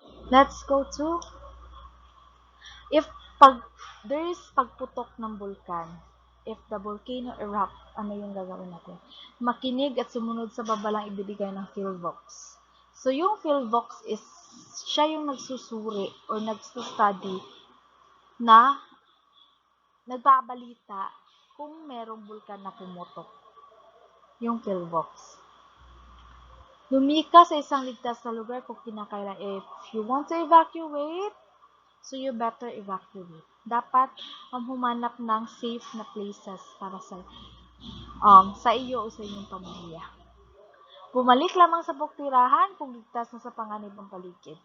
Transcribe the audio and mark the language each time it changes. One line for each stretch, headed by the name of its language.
English: Let's go to if there is
Filipino: pagputok ng bulkan.
English: If the volcano erupt,
Filipino: ano yung gagawin natin? Makinig at sumunod sa babalang ibibigay ng PhilVox. So, yung PhilVox is, siya yung nagsusuri or nagsustudy na nagbabalita kung merong bulkan na pumutok. Yung PhilVox. Lumika sa isang ligtas na lugar kung kinakailan.
English: If you want to evacuate, so you better evacuate.
Filipino: Dapat humanap ng safe na places para sa iyo o sa inyong pamilya. Bumalik lamang sa buktirahan kung ligtas na sa panganib ang paligid.